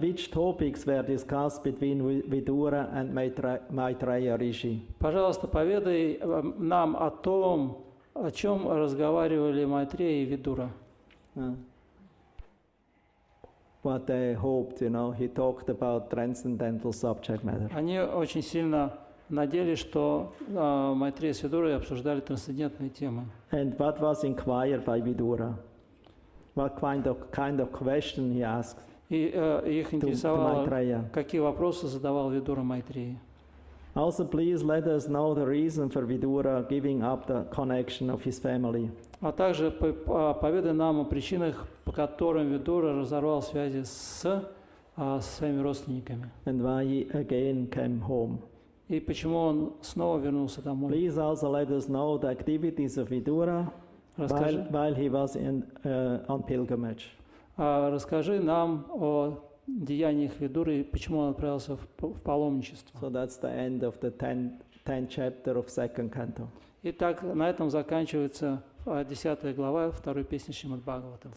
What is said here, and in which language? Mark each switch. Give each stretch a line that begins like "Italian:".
English: which topics were discussed between Vidura and Maitreya Rishi.
Russian: пожалуйста, поведай нам о том, о чем разговаривали Майтрея и Видура.
English: What they hoped, he talked about transcendental subject matter.
Russian: Они очень сильно надеялись, что Майтрея с Видурой обсуждали трансцендентные темы.
English: And what was inquired by Vidura? What kind of question he asked
Russian: И их
English: to
Russian: интересовало,
English: Maitreya?
Russian: какие вопросы задавал Видура Майтреи.
English: Also, please let us know the reason for Vidura giving up the connection of his family.
Russian: А также поведай нам о причинах, по которым Видура разорвал связи со своими родственниками.
English: And why he again came home.
Russian: И почему он снова вернулся домой.
English: Please also let us know the activities of Vidura
Russian: Расскажи,
English: while he was on pilgrimage.
Russian: расскажи нам о деяниях Видуры и почему он отправился в паломничество.
English: So that's the end of the 10th chapter of second canto.
Russian: Итак, на этом заканчивается 10 глава 2 песни Шримад Бхагаватам.